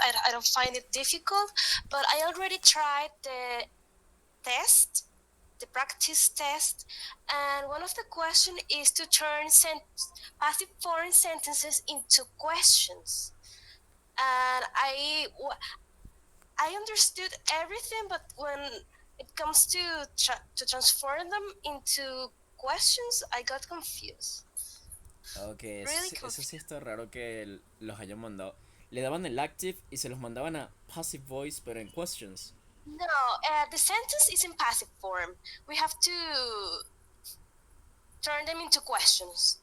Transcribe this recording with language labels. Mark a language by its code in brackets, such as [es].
[en] I don't find it difficult, but I already tried the test, the practice test, and one of the questions is to turn passive form sentences into questions. And I understood everything, but when it comes to transform them into questions, I got confused. Ok, Really [es] eso sí está raro que los hayan mandado. Le daban el active y se los mandaban a passive voice, pero en questions. [en] No, the sentence is in passive form. We have to turn them into questions.